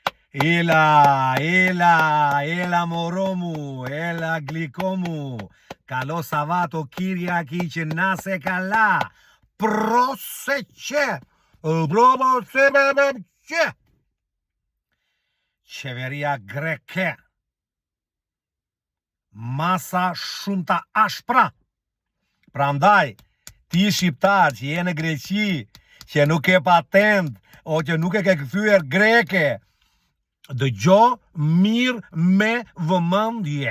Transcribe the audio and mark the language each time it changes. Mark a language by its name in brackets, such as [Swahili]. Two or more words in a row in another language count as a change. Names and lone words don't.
[Greek] Έλα μωρό μου, έλα γλυκό μου. Καλό Σαββάτο Κυριακή και να σε καλά. Πρόσεξε. Πρόσεξε. [Albanian] Qeveria greke. Masa shumë të ashpra. Prandaj, ti shqiptar që je në Greqi, që nuk e patent, o që nuk e ke kthyer greke, dëgjo mirë me vëmendje.